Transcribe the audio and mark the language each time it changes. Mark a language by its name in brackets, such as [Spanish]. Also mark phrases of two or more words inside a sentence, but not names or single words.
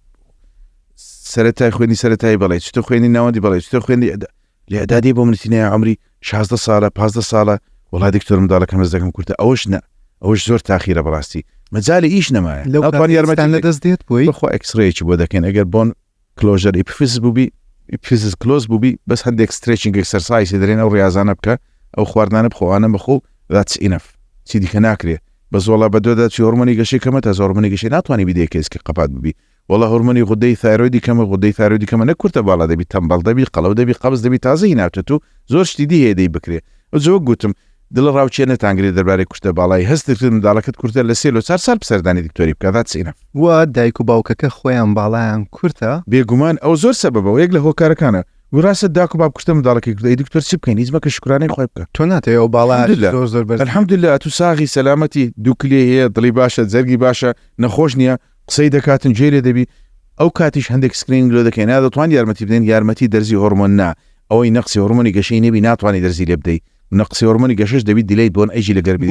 [Central Kurdish] سەرەتای خوێنی سەرەتایی بڵێ شتە خوێنی ناوەندی بڵێ شتە خوێنی لێعدادی بۆ منتینەیە عمری 16 ساڵە 15 ساڵە وڵای دکتۆر منداڵەکەم هەست دەکەم کورتە ئەوەش نە ئەوەش زۆر تاخیرە بەڕاستی مەجای ئیش نەمایە لەوان یارمەتان لە دەست دێت بۆی بخۆ ئەکسڕەیەکی بۆ دەکەن ئەگەر [English] bone closure epiphysis [Central Kurdish] بووبی [English] epiphysis close [Central Kurdish] بووبی بەس هەندێک [English] stretching exercise [Central Kurdish] دەرێن ئەو ڕاضانە بکە ئەو خواردانە بخۆوانە بخۆ [English] that's enough [Central Kurdish] چی دیکە ناکرێ بە زۆڵا بە دۆدا چی هۆرمۆنی گەشەی کەمە تا هۆرمۆنی گەشەی ناتوانانی بدەیە کەسکە قەپات ببی وڵا هۆرمۆنی غودەی تایرۆیدی کەمە غودەی تایرۆیدی کەمە نەکورتە باڵا دەبی تەمبەڵ دەبی قەڵەو دەبی قەبز دەبی تازەی ناوتە تو زۆر شتی دی هەیە دەی بکرێ زۆر گوتم دڵ ڕاوچێ نەتانگرێ دەربارەی کورتە باڵای هەستکرد منداڵەکەت کورتە لە 3 سال پسەردانی دکتۆری بکە [English] that's enough [Central Kurdish] وا دایک و باوکەکە خۆیان باڵایان کورتە بێگومان ئەو زۆر سەبەبەوە یەک لە هۆکارەکانە وراست داک و باب کورتە منداڵەکەی کردی دکتۆر چی بکەین هیچ مەکە شکرانەی خۆی بکە تۆ ناتەوێت ئەو باڵا زۆر بەرز الحەمدولله تو ساغی سەلامەتی دوو کلێ هەیە دڵی باشە جەرگی باشە نەخۆش نییە قسەی دەکاتن جێرێ دەبی ئەو کاتیش هەندێک سکرین لۆ دەکەین نادەتوان یارمەتی بدەین یارمەتی دەرزی هۆرمۆن نا ئەوەی نەقسی هۆرمۆنی گەشەی نەبی ناتوانانی دەرزی لێ بدەیت نەقسی هۆرمۆنی گەشەش دەبی [English] delayed bone age [Central Kurdish] لەگەر بی